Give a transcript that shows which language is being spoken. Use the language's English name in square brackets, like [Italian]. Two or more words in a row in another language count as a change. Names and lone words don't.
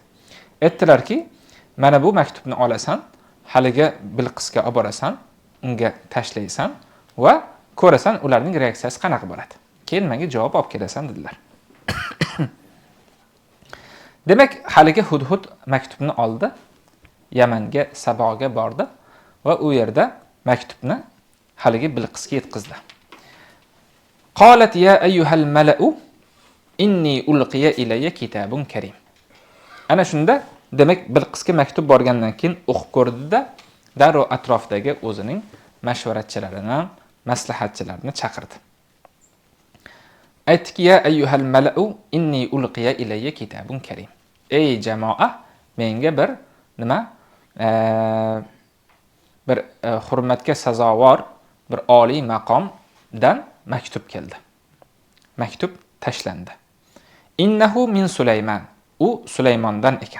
[Uzbek] Aytdilarki, mana bu maktubni olasan, haliga Bilqisga olib borasan, unga tashlaysan va ko'rasan ularning reaksiyasi qanaqa bo'ladi. Keyin menga javob olib kelasan dedilar. Demak, haliga Hudhud maktubni oldi, Yamanga, Saboga bordi va u yerda maktubni haliga Bilqisga yetkazdi. [Arabic] قالت يا أيها الملأ إني ألقي إلي كتاب كريم. [Uzbek] Ana shunda demak Bilqisga maktub borgandan keyin o'qib ko'rdi-da, darrov atrofdagi o'zining mashvaratchilarini, maslahatchilarini chaqirdi. Aytdiki, [Arabic] يا أيها الملأ إني ألقي إلي كتاب كريم. [Uzbek] Ey jamoa, menga bir nima? Bir hurmatga sazovor, bir oliy maqomdan maktub keldi. Maktub tashlandi. [Arabic] إنه من سليمان. [Uzbek] U Sulaymondan ekan.